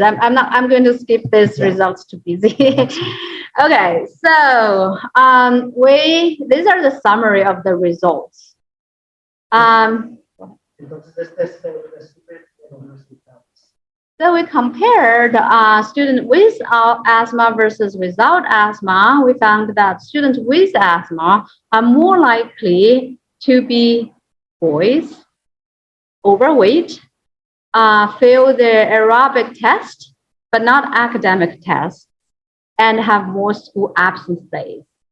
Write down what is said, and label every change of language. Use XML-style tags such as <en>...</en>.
<en>I'm going to skip these results too busy. Okay. So these are the summary of the results.</en> <es>Entonces, este es el resumen de los resultados.</es> <en>So we compared students with asthma versus without asthma. We found that students with asthma are more likely to be boys, overweight, fail the aerobic test, but not academic test, and have more school absence days.</en>